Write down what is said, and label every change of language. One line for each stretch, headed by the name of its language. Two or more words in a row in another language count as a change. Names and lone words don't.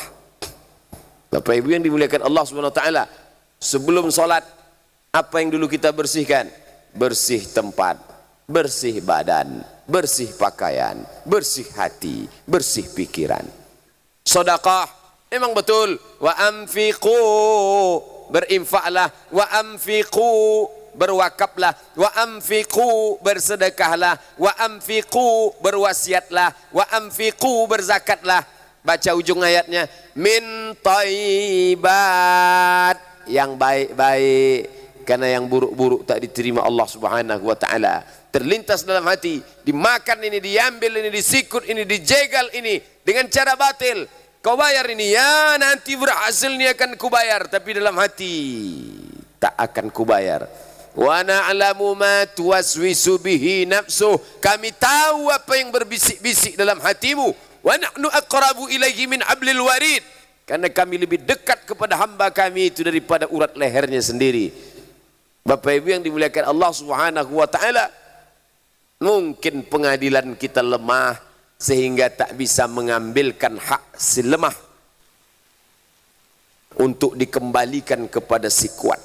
Indonesian: Bapak Ibu yang dimuliakan Allah
Arabic: سبحانه وتعالى,
Indonesian: sebelum salat apa yang dulu kita bersihkan? Bersih tempat, bersih badan, bersih pakaian, bersih hati, bersih pikiran. Sedekah, memang betul.
Arabic: وأنفقوا,
Indonesian: berinfaklah.
Arabic: وأنفقوا,
Indonesian: berwakaflah,
Arabic: وأنفقوا
Indonesian: bersedekahlah,
Arabic: وأنفقوا
Indonesian: berwasiatlah,
Arabic: وأنفقوا
Indonesian: berzakatlah. Baca ujung ayatnya,
Arabic: من طيبات,
Indonesian: yang baik-baik, karena yang buruk-buruk tak diterima Allah Subhanahu wa taala. Terlintas dalam hati, dimakan ini, diambil ini, disikut ini, dijegal ini dengan cara batil. Kau bayar ini, ya nanti berhasilnya akan kubayar, tapi dalam hati tak akan kubayar.
Arabic: ونعلم ما توسوس به نفسه,
Indonesian: kami tahu apa yang berbisik-bisik dalam hatimu.
Arabic: ونحن أقرب إليه من حبل الوريد,
Indonesian: karena kami lebih dekat kepada hamba kami itu daripada urat lehernya sendiri. Bapak Ibu yang dimuliakan Allah
Arabic: سبحانه وتعالى,
Indonesian: mungkin pengadilan kita lemah sehingga tak bisa mengambilkan hak si lemah untuk dikembalikan kepada si kuat.